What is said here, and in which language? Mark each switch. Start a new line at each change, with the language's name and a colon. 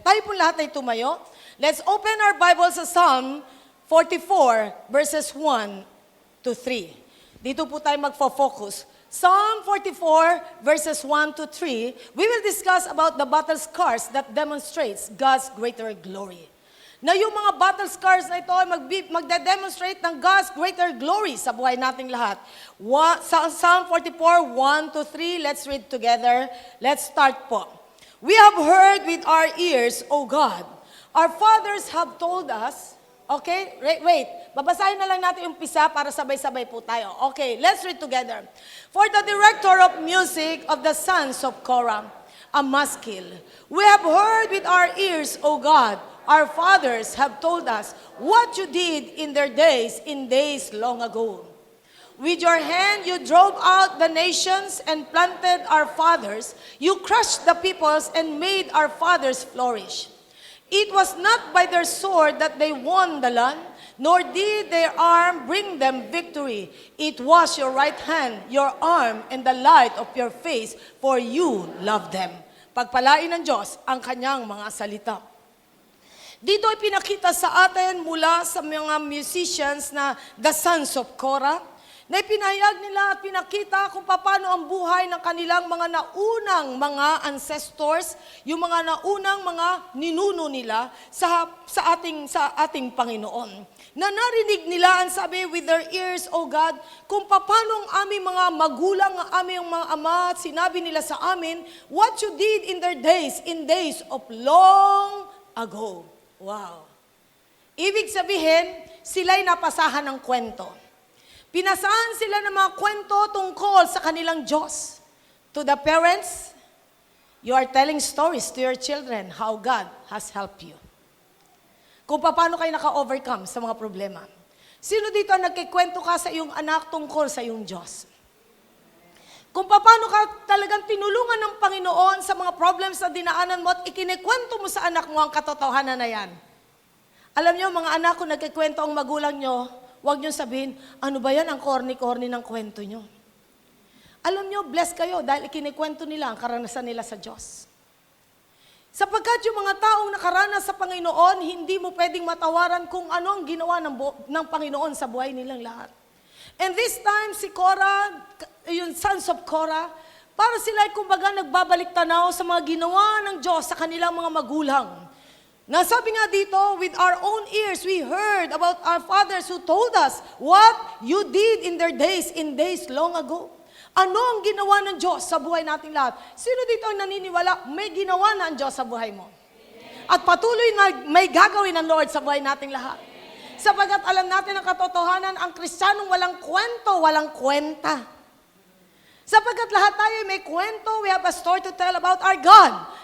Filipino: Tayo po lahat ay tumayo.
English: Let's open our Bible
Filipino: sa Psalm 44, verses 1 to 3. Dito po tayo magfo-focus.
English: Psalm 44, verses 1 to 3, we will discuss about the battle scars that demonstrates God's greater glory.
Filipino: Na yung mga battle scars na ito ay magde-demonstrate ng
English: God's greater glory
Filipino: sa buhay nating lahat.
English: Psalm 44, 1 to 3, let's read together. Let's start po. We have heard with our ears, O God. Our fathers have told us, okay, wait,
Filipino: babasahin na lang natin yung pisa para sabay-sabay po tayo.
English: Okay, let's read together. For the director of music of the sons of Korah, a maskil, we have heard with our ears, O God. Our fathers have told us what you did in their days, in days long ago. With your hand you drove out the nations and planted our fathers. You crushed the peoples and made our fathers flourish. It was not by their sword that they won the land, nor did their arm bring them victory. It was your right hand, your arm, and the light of your face, for you loved them.
Filipino: Pagpalain ng Diyos ang kanyang mga salita. Dito ay pinakita sa atin mula sa mga musicians na the sons of Korah, na ipinahayag nila at pinakita kung paano ang buhay ng kanilang mga naunang mga ancestors, yung mga naunang mga ninuno nila sa ating Panginoon. Na narinig nila ang sabi
English: with their ears, O God,
Filipino: kung paano ang aming mga magulang, ang aming mga ama, sinabi nila sa amin,
English: what you did in their days, in days of long ago.
Filipino: Wow. Ibig sabihin, sila'y napasahan ng kwento. Pinasahan sila ng mga kwento tungkol sa kanilang Diyos.
English: To the parents, you are telling stories to your children how God has helped you.
Filipino: Kung paano kayo naka-overcome sa mga problema. Sino dito ang nagkikwento ka sa iyong anak tungkol sa iyong Diyos? Kung paano ka talagang tinulungan ng Panginoon sa mga problems na dinaanan mo at ikinikwento mo sa anak mo ang katotohanan na yan. Alam nyo, mga anak, kung nagkikwento ang magulang nyo, huwag nyo sabihin, ano ba yan ang corny-corny ng kwento nyo? Alam nyo, bless kayo dahil ikinikwento nila ang karanasan nila sa Diyos. Sapagkat yung mga taong nakaranas sa Panginoon, hindi mo pwedeng matawaran kung ano ang ginawa ng Panginoon sa buhay nilang lahat.
English: And this time,
Filipino: si Korah, yung sons of Korah, para sila ay kumbaga nagbabalik tanaw sa mga ginawa ng Diyos sa kanilang mga magulang. Nasabi nga dito,
English: with our own ears, we heard about our fathers who told us what you did in their days, in days long ago.
Filipino: Ano ang ginawa ng Diyos sa buhay nating lahat? Sino dito ang naniniwala, may ginawa na ang Diyos sa buhay mo? At patuloy na may gagawin ng Lord sa buhay nating lahat. Sapagkat alam natin ang katotohanan, ang Kristiyanong walang kwento, walang kwenta. Sapagkat lahat tayo may kwento,
English: we have a story to tell about our God.